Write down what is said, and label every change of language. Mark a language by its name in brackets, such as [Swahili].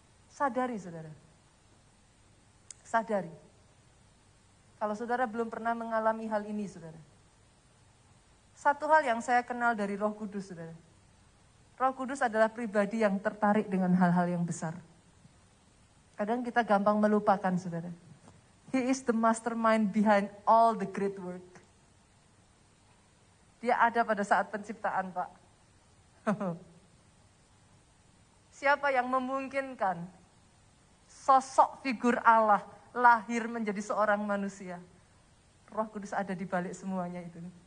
[Indonesian] Sadari, saudara. Sadari. Kalau saudara belum pernah mengalami hal ini, saudara. Satu hal yang saya kenal dari Roh Kudus, saudara. Roh Kudus adalah pribadi yang tertarik dengan hal-hal yang besar. Kadang kita gampang melupakan, saudara. [English] He is the mastermind behind all the great work. [Indonesian] Dia ada pada saat penciptaan, Pak. Siapa yang memungkinkan sosok figur Allah lahir menjadi seorang manusia? Roh Kudus ada di balik semuanya itu.